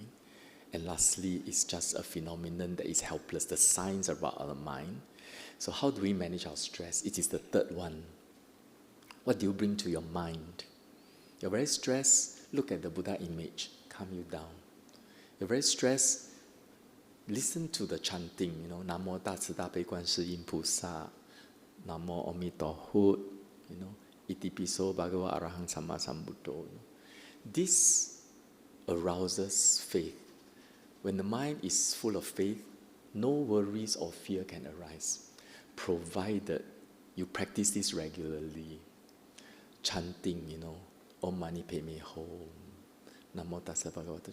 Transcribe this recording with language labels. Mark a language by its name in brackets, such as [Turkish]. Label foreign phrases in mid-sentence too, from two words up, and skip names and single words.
[English] And lastly, it's just a phenomenon that is helpless, the signs about our mind. So how do we manage our stress? It is the third one. What do you bring to your mind? You're very stressed, look at the Buddha image, calm you down. You're very stressed, listen to the chanting, [Chinese] 南無大慈大悲觀世音菩薩，南無阿彌陀佛, [Pali] Itipiso Bhagava Arahang Samma Sambuddho. [English] This arouses faith. When the mind is full of faith, no worries or fear can arise, provided you practice this regularly. [Sanskrit] Chanting, Om Mani Padme Hum, [Pali] Namo Tassa Bhagavata.